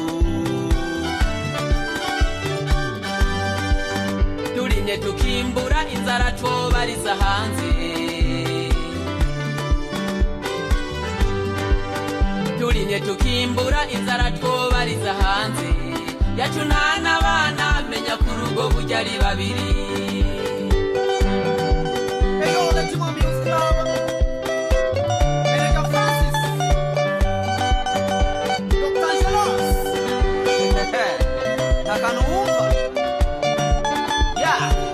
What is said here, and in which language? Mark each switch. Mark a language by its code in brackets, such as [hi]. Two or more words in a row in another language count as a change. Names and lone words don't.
[rn] Turimye tukimbura inzara twobariza hanze, turimye tukimbura inzara twobariza hanze. Yacunana abana menya ku rugo burya ari babiri. [en] Hey yo, let's go music club. [rn] Erega Francis, Dr. Jalos, Takanumba, yeah.